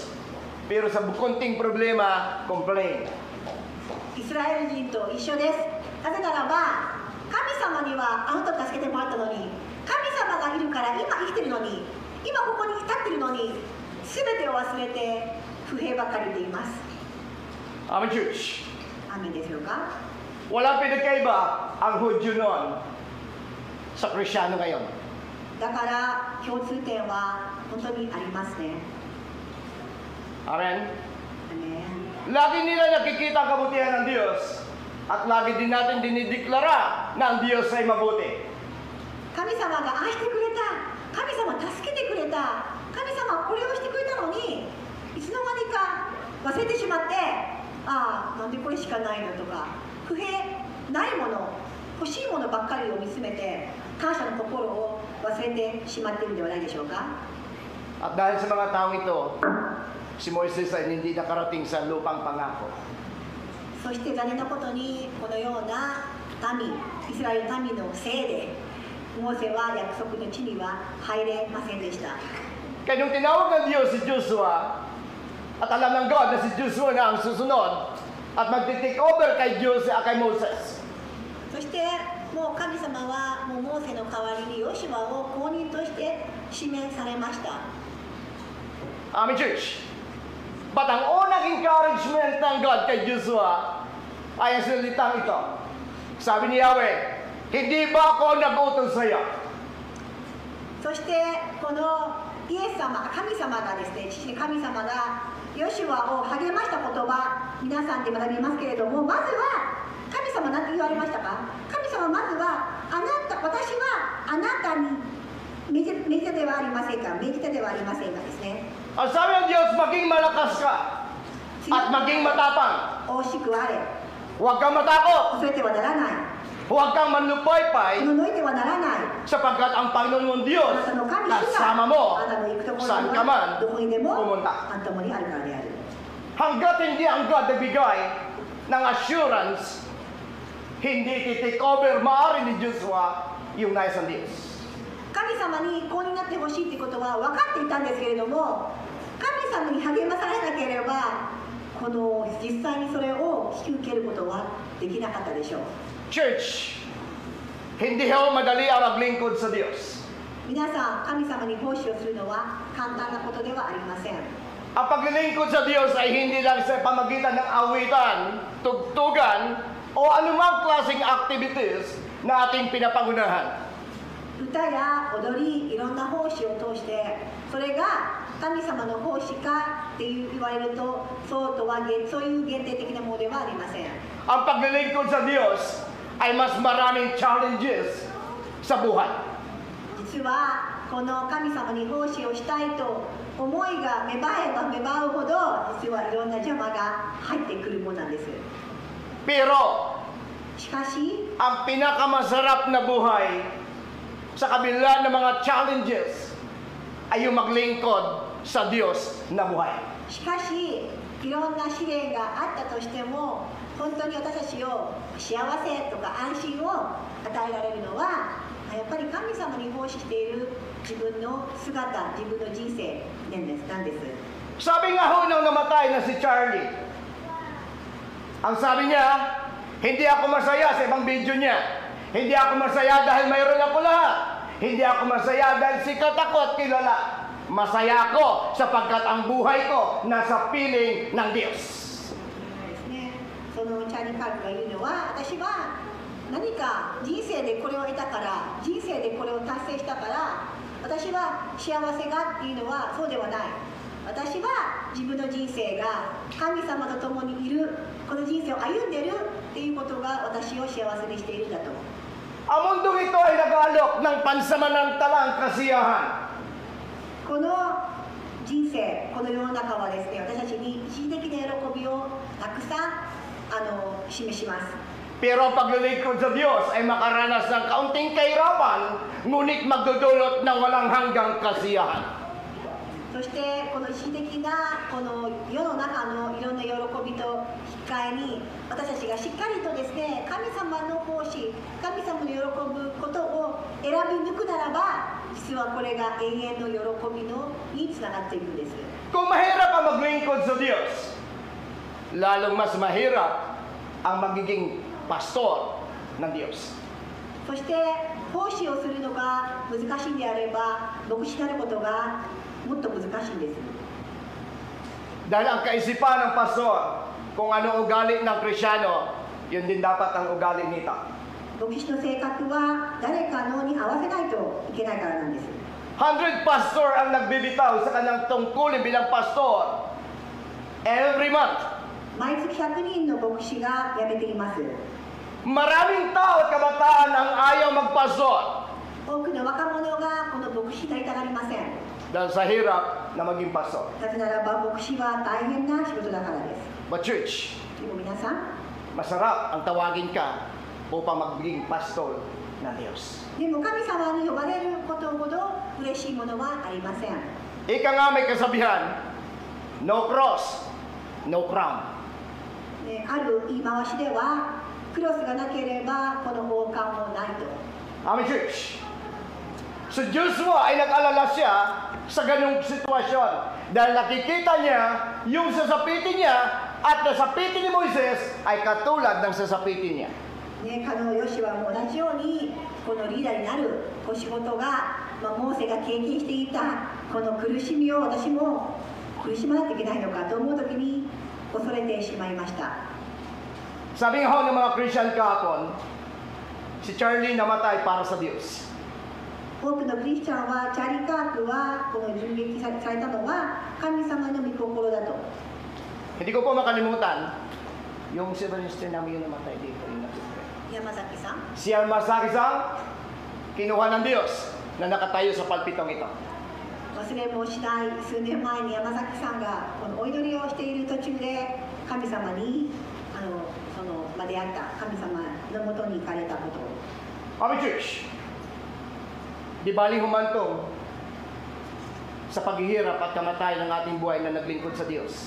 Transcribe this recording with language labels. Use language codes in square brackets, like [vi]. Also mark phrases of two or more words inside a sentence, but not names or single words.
[tl] Pero sa konting problema, complain. [ja] イスラエル人と一緒です。なぜならば神様にはあの時助けてもらったのに、神様がいるから今生きてるのに、今ここに立ってるのに全てを忘れて不平ばかりでいます。 [en] Amen, church. [ja] アーメンですよか。 [tl] Walang pinagkaiba ang Hudyo noon sa Kristiyano ngayon. [ja] だから共通点は本当にありますね。 Amen? アメン。 [tl] Lagi nila nakikita ang kabutihan ng Diyos at lagi din natin dinideklara na ang Diyos ay mabuti. [ja] 神様が愛してくれた、神様助けてくれた、神様これをしてくれたのにいつの間にか忘れてしまって、ああなんでこれしかないのとか、不平ないもの、欲しいものばっかりを見つめて感謝の心を忘れてしまっているのではないでしょうか。 [tl] At dahil sa mga taong ito, si Moises ay hindi nakarating sa lupang pangako. [ja] そして残念なことにこのような民、イスラエル民のせいでモーセは約束の地には入れませんでした。 [tl] Kaya nung tinawag ng Diyos si Joshua, at alam ng God na si Joshua na ang susunod, at magti-take over kay Moses. [ja] そしてもう神様はもうモーセの代わりにヨシュアを後任として指名されました。 [en] Amen, church. [tl] But ang unang encouragement ng God kay Joshua ay ang salitang ito. Sabi ni Yahweh, hindi ba ako nag-utos sa iyo? [ja] そしてこのイエス様、神様がですね、父神様がヨシュアを励ました言葉、皆さんで学びますけれども、まずは神様何て言われましたか。神様まずは私はあなたに命じたではありませんか、命じたではありませんかですね。 [tl] Ang sabi ng Diyos, maging malakas ka at maging matapang. [ja] 惜しくあれ、 [tl] Huwag kang matakot. [ja] 恐れてはならない、 [tl] Huwag kang manlupaypay [ja] おののいてはならない。 [tl] sapagkat ang Panginoon mong [ja] あ [tl] Diyos [ja] なたの神主 [tl] kasama [ja] が [tl] mo [ja] あなたの行くところに [tl] saan ka man [ja] はどこにでも [tl] pumunta. [ja] あんたもにあるからである。 [tl] Hanggat hindi ang God nagbigay ng assurance, hindi titake over maaari ni Joshua yung nais ng Diyos. [ja] 神様にこうになってほしいということは分かっていたんですけれども、神様に励まされなければこの実際にそれを引き受けることはできなかったでしょう。 [tl] Church, hindi ho madali ang maglingkod sa Diyos. [ja] 皆さん、神様に奉仕をするのは簡単なことではありません。 [tl] Ang paglilingkod sa Diyos ay hindi lang sa pamagitan ng awitan, tugtugan, o anumang klaseng activities na ating pinapangunahan. [ja] 歌や踊り、いろんな奉仕を通してそれが神様の奉仕かって言われるとそういう限定的なものではありません。 [tl] Ang paglilingkod sa Diyos ay mas maraming challenges sa buhay. [ja] 実はこの神様に奉仕をしたいと思いが芽生えば芽生うほど実はいろんな邪魔が入ってくるものなんです。 [tl] Pero, [ja] しかし [tl] ang pinakamasarap na buhay sa kabila ng mga challenges ay yung maglingkod sa Diyos na buhay. [ja] しかしいろんな試練があったとしても本当に私たちを幸せとか安心を与えられるのはやっぱり神様に奉仕している自分の姿、自分の人生なんです。 [tl] Sabi nga ho nung namatay na si Charlie, ang sabi niya, hindi ako masaya sa ibang video niya. Hindi ako masaya dahil mayroon ako lahat. Hindi ako masaya dahil sikat ako at kilala. Masaya ako sapagkat ang buhay ko nasa piling ng Diyos. [ja] ですね、そのチャーリー・カールが言うのは、私は何か人生でこれを得たから、人生でこれを達成したから、私は幸せがっていうのはそうではない。私は自分の人生が神様と共にいる、この人生を歩んでるっていうことが私を幸せにしているんだと。 [tl] Ang mundong ito ay nag-aalok ng pansamanantalang kasiyahan. [ja] この人生、この世の中はですね、私たちに一時的な喜びをたくさん示します。 [tl] Pero ang paglilingkod sa Diyos ay makaranas ng kaunting kahirapan, ngunit magdudulot ng walang hanggang kasiyahan. [ja] そしてこの一時的なこの世の中のいろんな喜びと引き換えに、私たちがしっかりとですね、神様の奉仕、神様の喜ぶことを選び抜くならば、実はこれが永遠の喜びにつながっていくんです。 [tl] Kung mahirap ang maglingkod sa Diyos, lalong mas mahirap ang magiging pastor ng Diyos. [ja] そして奉仕をするのが難しいんであれば、牧師になることがもっと難しいんです。 [tl] Dahil ang kaisipan ng pastor, kung ano ugali ng Krisyano, yun din dapat ang ugali nito. [ja] 牧師の性格は誰かのに合わせないといけないからなんです。 [tl] 100 pastor ang nagbibitaw sa kanyang tungkulin bilang pastor [en] every month. [ja] 毎月100人の牧師が辞めています。 [tl] Maraming tao at kabataan ang ayaw magpastor [ja] 多くの若者がこの牧師になりたがりません。 [tl] dahil sa hirap na maging pastor. [ja] なぜならば牧師は大変な仕事だからです。 [en] But church, [ja] でも皆さん、 [tl] masarap ang tawagin ka upang maging pastor ng Diyos. [ja] でも神様に呼ばれることほど嬉しいものはありません。 [tl] Ika nga may kasabihan, [en] no cross, no crown. [ja] ある言い回しでは、クロスがなければこの王冠もないと。 [en] Amen, church. [tl] So Joshua ay nag-alala siya sa ganung sitwasyon dahil nakikita niya yung sasapitin niya at nasapitin ni Moises ay katulad ng sasapitin niya. [ja] ね、ヨシュアも同じようにこのリーダーになる仕事が、モーセが経験していたこの苦しみを私も苦しまないといけないのかと思うときに恐れてしまいました。 [tl] Sabi nga ho ng mga Christian kahapon, si Charlie namatay para sa Diyos. [ja] 多くのクリスチャンはチャーリー・カークはこの銃撃されたのは神様の御心だと。 [tl] Hindi ko po makalimutan yung si Minister namin yung namatay dito. Yung [ja] 山崎さん、 [tl] si Almasaki-san, kinuha ng Diyos na nakatayo sa palpitong ito. [ja] 忘れもしない数年前に山崎さんがこのお祈りをしている途中で神様に出会った神様のもとに行かれたことを。 [tl] Kami church, di baling humantong sa paghihirap at kamatay ng ating buhay na naglingkod sa Diyos.